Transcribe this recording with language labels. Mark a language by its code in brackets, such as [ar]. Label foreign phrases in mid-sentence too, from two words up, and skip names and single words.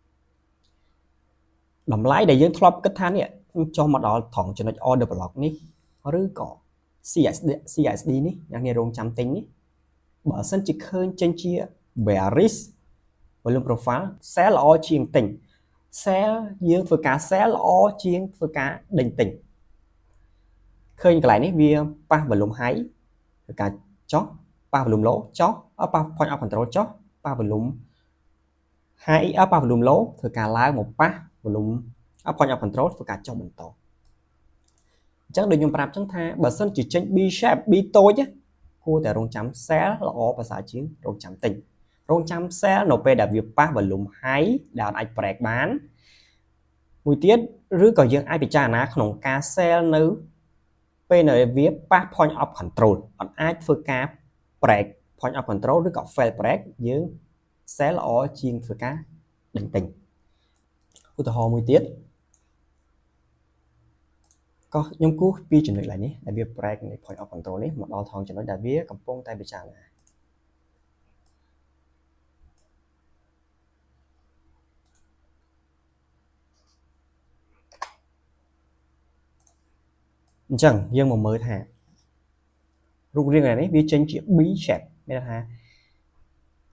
[km] តម្លៃដែលយើងធ្លាប់គិតថានេះចុះមកដល់ត្រង់ចំណុច [en] order block [km] នេះឬក៏ CSD នេះអ្នកនាងរងចាំទិញនេះបើសិនជាឃើញចេញជា [en] bearish volume profile sell [km] ល្អជាងទិញ sell យើងធ្វើការ sell ល្អជាងធ្វើការដេញទិញឃើញកន្លែងនេះវាប៉ះ [en] volume high [km] ធ្វើការចុះប៉ះ [en] volume low [km] ចុះប៉ះ [en] point of control [km] ចុះប៉ះ [en] volume high [km] ប៉ះ [en] volume low [km] ធ្វើការឡើងមកប៉ះ [en] volume point of control [km] ធ្វើការចុះបន្តអញ្ចឹងដូចខ្ញុំប្រាប់ចឹងថាបើសិនជាចេញ [en] B shape [km] B តូចគួរតែរងចាំ sell ល្អប្រសើរជាងរងចាំទិញរងចាំ sell នៅពេលដែលវាប៉ះ [en] volume high [km] ដែលអាច break បានមួយទៀតឬក៏យើងអាចពិចារណាក្នុងការ sell នៅពេលដែលវាប៉ះ [en] point of control [km] អត់អាចធ្វើការ [en] break point of control [km] ឬក៏ [en] fail break [km] យើង sale ល្អជាងធ្វើការដេញទិញឧទាហរណ៍មួយទៀត ក៏ខ្ញុំគូសពីចំណុចឡើយនេះដែលវា break នៃ [en] point of control [km] នេះមកដល់ថងចំណុចដែលវាកំពុងតែពិចារណា អញ្ចឹងយើងមកមើលថារូបរាងនេះវាចេញជា [en] B shape [km] មានន័យថាអា